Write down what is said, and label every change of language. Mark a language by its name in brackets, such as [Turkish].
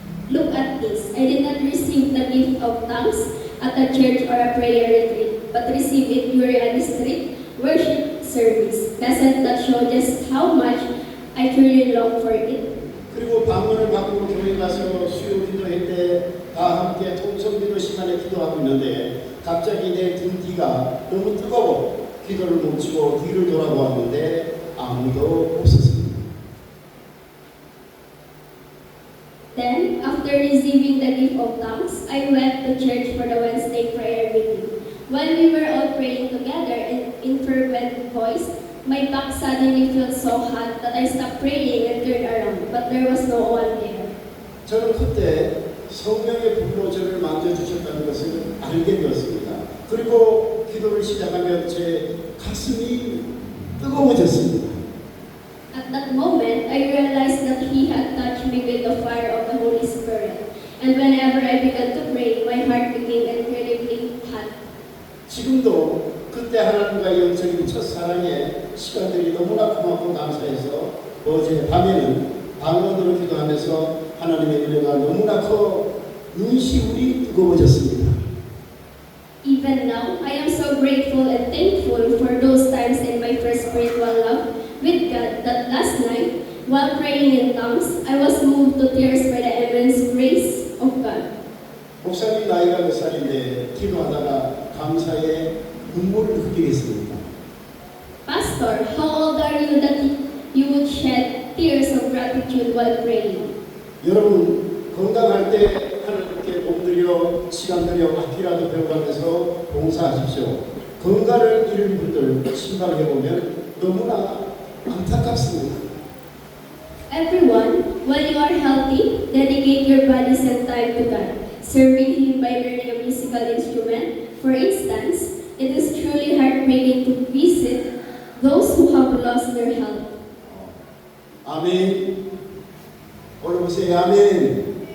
[English] Look at this. I did not receive the gift of tongues at a church or a prayer retreat, but received it during a district worship service. Doesn't that show just how much I truly long for it? [Korean] 그리고 방언을 받고 교회 가서 수요 기도회 때 다 함께 통성기도 시간에 기도하고 있는데 갑자기 내 등 뒤가 너무 뜨거워 기도를 멈추고 뒤를 돌아보았는데 아무도 없었습니다. [English] Then, after receiving the gift of tongues, I went to church for the Wednesday prayer meeting. While we were all praying together in fervent voice, my back suddenly felt so hot that I stopped praying and turned around, but there was no one there. [Korean] 저는 그때 성령의 불로 저를 만져주셨다는 것을 알게 되었습니다. 그리고 기도를 시작하면 제 가슴이 뜨거워졌습니다. [English] At that moment, I realized that He had touched me with the fire of the Holy Spirit. And whenever I began to pray, my heart became incredibly hot. [Korean] 지금도 그때 하나님과의 영적인 첫사랑의 시간들이 너무나 고맙고 감사해서 어제 밤에는 방언으로 기도하면서 하나님의 은혜가 너무나 커 눈시울이 뜨거워졌습니다. [English] Even now, I am so grateful and thankful for those times in my first spiritual love with God that last night, while praying in tongues, I was moved to tears by the immense grace of God. [Korean] 목사님 나이가 몇 살인데 기도하다가 감사의 눈물을 흘리겠습니다. [English] Pastor, how old are you that you would shed tears of gratitude while praying? [Korean] 여러분 건강할 때 하나님께 몸들여 시간 들여 악기라도 배워가면서 봉사하십시오. 건강을 잃은 분들 신방해보면 너무나 안타깝습니다. [English] Everyone, while you are healthy, dedicate your bodies and time to God, serving Him by learning a musical instrument. For instance, it is truly heartbreaking to visit those who have lost their health. [Korean] 아멘. 올라보세요. 아멘.